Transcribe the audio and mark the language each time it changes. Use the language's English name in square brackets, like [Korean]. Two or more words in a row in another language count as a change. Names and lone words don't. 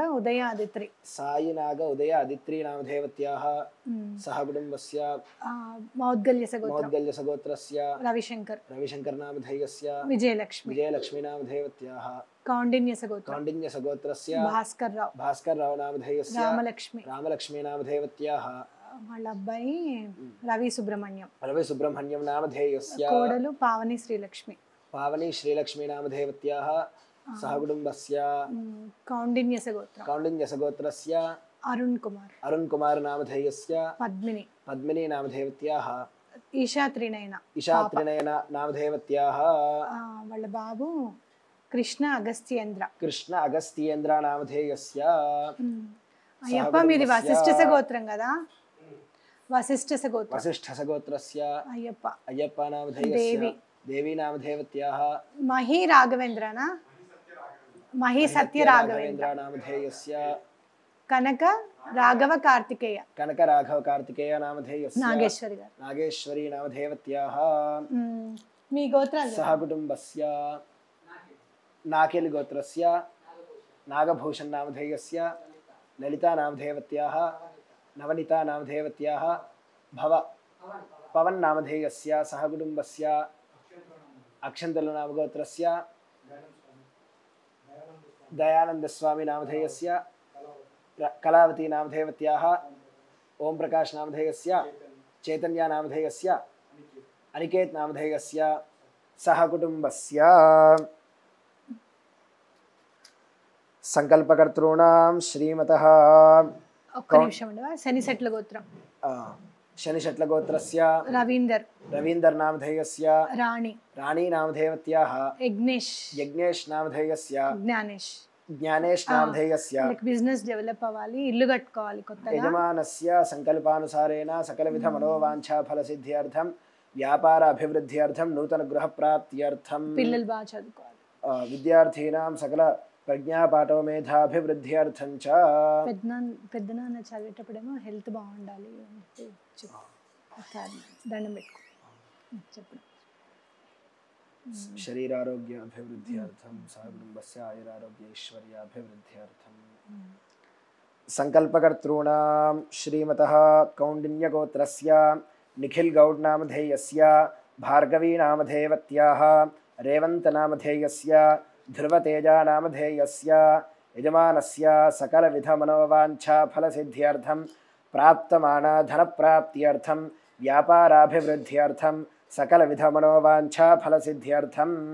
[Sanskrit] उदय आदित्री नामधेवत्याः सह कुटुम्बस्य मौद्गल्य सगोत्रस्य रविशंकर नामधेयस्य विजयलक्ष्मी नामधेवत्याः कौंडिन्य सगोत्रस्य भास्कर राव नामधेयस्य रामलक्ष्मी नामधेवत्याः [Telugu] వాళ్ళ అబ్బాయి రవి సుబ్రహ్మణ్యం [Sanskrit] నామధేయస్య కోడలు పావని శ్రీలక్ష్మి నామధేవత్యాः सह कुटुम्बस्य [Telugu] కౌండిన్యస గోత్రం. [Sanskrit] कौण्डिन्यसगोत्रस्य అరుణ్ కుమార్ नामधेयस्य పద్మిని पद्मिनी नामधेयवत्याः ఈషా త్రినయన इशात्रिनयन नामधेयवत्याः [Telugu] వాళ్ళ బాబు కృష్ణ అగస్త్యేంద్ర. [Sanskrit] कृष्ण अगस्त्येन्द्र नामधेयस्य [Telugu] అయ్యప్ప మీది వశిష్ఠస గోత్రం కదా, వశిష్ఠస గోత్రం. [Sanskrit] वसिष्ठसगोत्रस्य అయ్యప్ప अय्यप्पा नामधेयस्य देवी नामधेयवत्याः [Telugu] మహి రాఘవేంద్రనా, మహి సత్య రాఘవేంద్ర. [Sanskrit] नामधेयस्य కనక రాఘవ కార్తికేయ कनक राघव कार्तिकेय नामधेयस्य [Telugu] నాగేశ్వరి గారు. [Sanskrit] नागेश्वरी नामधेयवत्याः [Telugu] మీ గోత్రాలు [Sanskrit] सह कुटुम्बस्य नाकेलि गोत्रस्य नागभूषण नामधेयस्य ललिता नामधेयवत्याः नवनीता नामधेयवत्याः पवन नामधेयस्य सह कुटुम्बस्य अक्षन्तलु नामगोत्रस्य दयानन्दस्वामी नामधेयस्य कलावती नामधेयवत्याः ओम प्रकाश नामधेयस्य चैतन्य नामधेयस्य अनिकेत नामधेयस्य सह कुटुम्बस्य संकल्पकर्तॄणां श्रीमतः [Telugu] ఒక్క నిమిషం ఉండవా. శని సెట్ల గోత్రం [Sanskrit] शनिशट्लगोत्रस्य రవీందర్ नामधेयस्य రాణి नामधेयवत्याः యజ్ఞేష్ नामधेयस्य జ్ఞానేష్ नामधेयस्य [English] business develop [Telugu] అవ్వాలి, ఇల్లు కట్టుకోవాలి కొత్తగా. [Sanskrit] यजमानस्य संकल्पानुसारेण सकलविध मनोवांछा फलसिद्ध्यर्थं व्यापार अभिवृद्ध्यर्थं नूतन गृह प्राप्त्यर्थं [Telugu] పిల్లలు బాగా చదువుకోవాలి. [Sanskrit] विद्यार्थीनां सकल प्रज्ञापाठो मेधाभिवृद्ध्यर्थं च [Telugu] పెద్దనాన్న చదివేటప్పుడేమో హెల్త్ బాగుండాలి అని దండం పెట్టుకో చెప్పడం. [Sanskrit] शरीरारोग्य अभिवृद्ध्यर्थं सह कुटुम्बस्य आयुरारोग्य ऐश्वर्याभिवृद्ध्यर्थं संकल्पकर्तॄणां श्रीमतः कौण्डिन्यगोत्रस्य निखिल गौड नामधेयस्य भार्गवी नामधेयवत्याः रेवंत नामधेयस्य ध्रुवतेजा नामधेयस्य यजमानस्य सकलविध मनोवांछा फलसिद्ध्यर्थं प्राप्तमाना धनप्राप्त्यर्थं व्यापाराभिवृद्ध्यर्थं सकलविध मनोवांछा फलसिद्ध्यर्थं